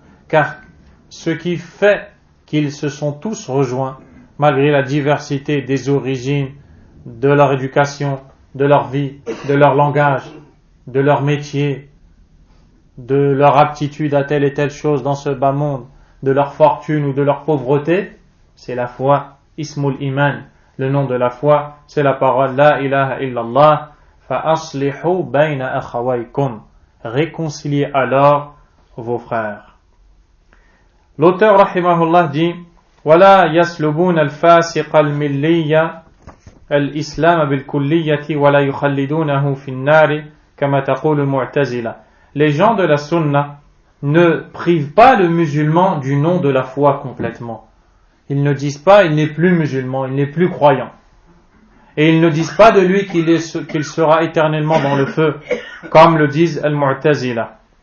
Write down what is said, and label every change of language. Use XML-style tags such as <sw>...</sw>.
<fr>Car ce qui fait qu'ils se sont tous rejoints, malgré la diversité des origines, de leur éducation, de leur vie, de leur langage, de leur métier, de leur aptitude à telle et telle chose dans ce bas monde, de leur fortune ou de leur pauvreté, c'est la foi, Ismul Iman. Le nom de la foi, c'est la parole La ilaha illallah,</fr> <ar>fa aslihu bayna akhawaykum.</ar> <fr>Réconciliez alors vos frères. L'auteur rahimahullah dit</fr> <ar>ولا يسلبون الفاسق الملي الإسلام بالكلية ولا يخلدونه في النار كما تقول المعتزلة.</ar> <fr>Les gens de la sunna ne privent pas le musulman du nom de la foi complètement. Ils ne disent pas il n'est plus musulman, il n'est plus croyant. Et ils ne disent pas de lui qu'il sera éternellement dans le feu, comme le disent al-Mu'tazila.</fr>